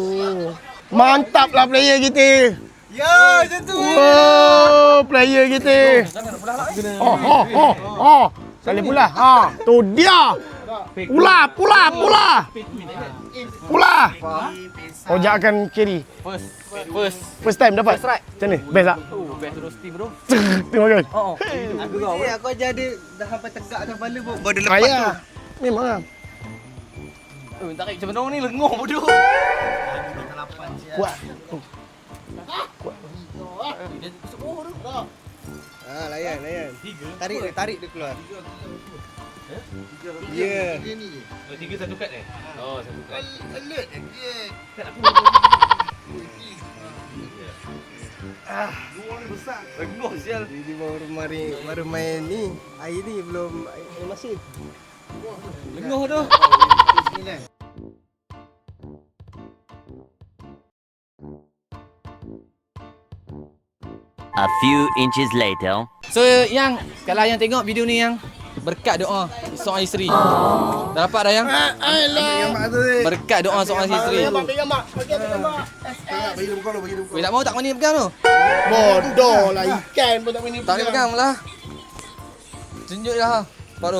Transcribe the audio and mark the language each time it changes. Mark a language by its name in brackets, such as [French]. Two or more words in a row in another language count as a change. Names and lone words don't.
[Malay] Mantaplah player kita. Ya, macam tu. Wow, player kita. Oh. Sekali pula. Tu dia. Pula. Ojak akan carry. [English] First time [Malay] dapat. Macam ni? Best tak? [English] Best roasting bro. [Malay] Terima kasih. Aku ajar dia dah sampai tegak atas kepala pun. Baru dia lepas Ayah. tu. Memang lah. Tarik macam mana ni lengoh bodoh. Kuat. Layan. Tarik dia keluar. Ya. Oh, 3 satu kad eh? Oh, satu kad. Lengoh sial. Ini baru main ni. Air ni belum air masin. Lengoh tu. [English] A few inches later. [Malay] So yang kalau yang tengok video ni yang berkat doa seorang isteri. Dah dapat dah yang? Berkat doa seorang isteri. Bagi gambar. Weh tak mau tak mani pegang tu. Bodoh lah ikan pun tak boleh Tak boleh pegang lah. Tunjuk dah. Baru.